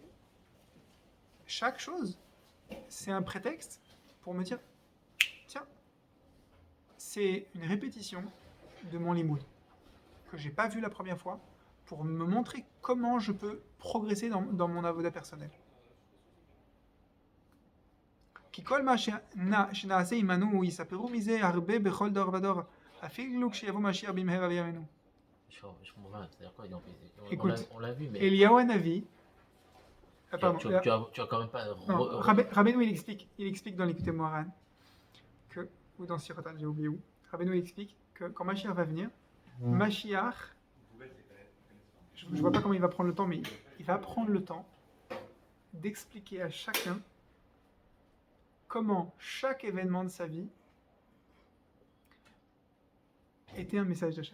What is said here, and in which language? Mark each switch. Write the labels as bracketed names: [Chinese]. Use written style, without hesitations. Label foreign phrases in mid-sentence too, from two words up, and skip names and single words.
[French] Chaque chose, c'est un prétexte pour me dire, tiens, c'est une répétition de mon limoud que j'ai pas vu la première fois pour me montrer comment je peux progresser dans mon avoda personnel. [Hebrew] כי כל מה שנעשה עמנו יספרו מזה הרבה בכל דור ודור, אפילו כשיבוא משיח במהרה בימינו. [French] Je comprends pas, c'est-à-dire quoi, Écoute, on l'a vu, mais Eliyahu Hanavi, pardon, tu as quand même pas... Rabbeinu il explique dans l'Écoutez Moharan, ou dans Sirotan, j'ai oublié où, Rabbeinu il explique que quand Mashiach va venir, Mashiach, je ne vois pas comment il va prendre le temps, mais il va prendre le temps d'expliquer à chacun comment chaque événement de sa vie était un message d'Hachem.